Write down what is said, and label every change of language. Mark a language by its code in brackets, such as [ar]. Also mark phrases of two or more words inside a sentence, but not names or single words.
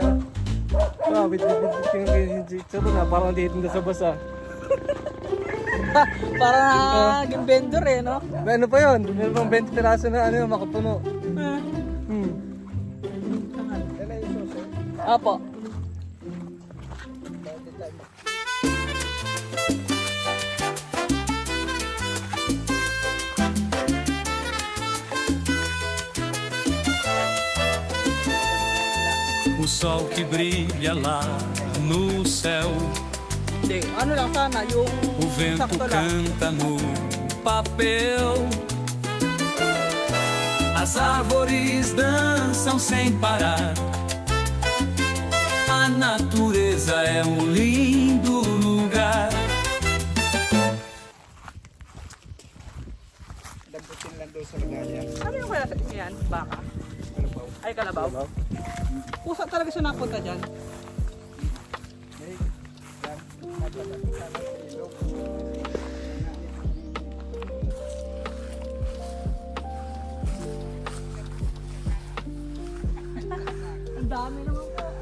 [tl] Bit-bit yung 15 chicharon na parang dito na sa basa. Para naging vendor eh, no? Ano pa yun? Meron pang 20 piraso na ano, makapuno. Apo. [pt] O sol que brilha lá no céu, [tl] Hindi, ano lang sana, yung [pt] o vento [tl] sakto lang. [pt] canta no papel. As árvores dançam sem parar. A natureza é um lindo lugar. [tl] Damputin lang daw sa ligaya. Ano yung kaya yan? Baka? Ay, kalabaw? Pusa talaga siya napunta dyan. Ang dami naman po.